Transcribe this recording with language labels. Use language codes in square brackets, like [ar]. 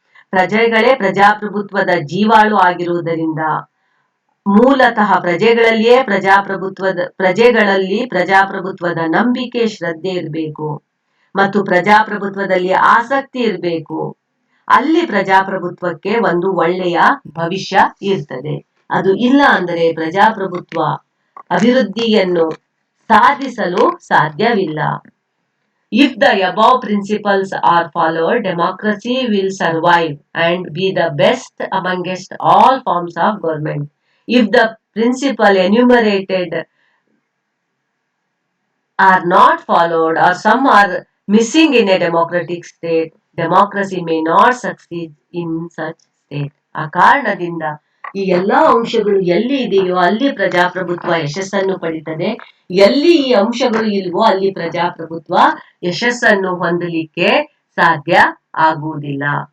[kn] ಪ್ರಜೆಗಳೇ ಪ್ರಜಾಪ್ರಭುತ್ವದ ಜೀವಾಳು ಆಗಿರುವುದರಿಂದ ಮೂಲತಃ ಪ್ರಜೆಗಳಲ್ಲಿ ಪ್ರಜಾಪ್ರಭುತ್ವದ ನಂಬಿಕೆ, ಶ್ರದ್ಧೆ ಇರಬೇಕು ಮತ್ತು ಪ್ರಜಾಪ್ರಭುತ್ವದಲ್ಲಿ ಆಸಕ್ತಿ ಇರಬೇಕು. ಅಲ್ಲಿ ಪ್ರಜಾಪ್ರಭುತ್ವಕ್ಕೆ ಒಂದು ಒಳ್ಳೆಯ ಭವಿಷ್ಯ ಇರ್ತದೆ. ಅದು ಇಲ್ಲ ಅಂದರೆ ಪ್ರಜಾಪ್ರಭುತ್ವ ಅಭಿವೃದ್ಧಿಯನ್ನು ಸಾಧಿಸಲು ಸಾಧ್ಯವಿಲ್ಲ. [en] If the above principles are followed, democracy will survive and be the best amongst all forms of government. If the principle enumerated are not followed or some are missing in a democratic state, democracy may not succeed in such state. [kn] ಆ ಕಾರಣದಿಂದ ಈ ಎಲ್ಲಾ ಅಂಶಗಳು ಎಲ್ಲಿ ಇದೆಯೋ ಅಲ್ಲಿ ಪ್ರಜಾಪ್ರಭುತ್ವ ಯಶಸ್ಸನ್ನು ಪಡಿತದೆ. ಎಲ್ಲಿ ಈ ಅಂಶಗಳು ಇಲ್ವೋ ಅಲ್ಲಿ ಪ್ರಜಾಪ್ರಭುತ್ವ ಯಶಸ್ಸನ್ನು ಹೊಂದಲಿಕ್ಕೆ ಸಾಧ್ಯ ಆಗುವುದಿಲ್ಲ.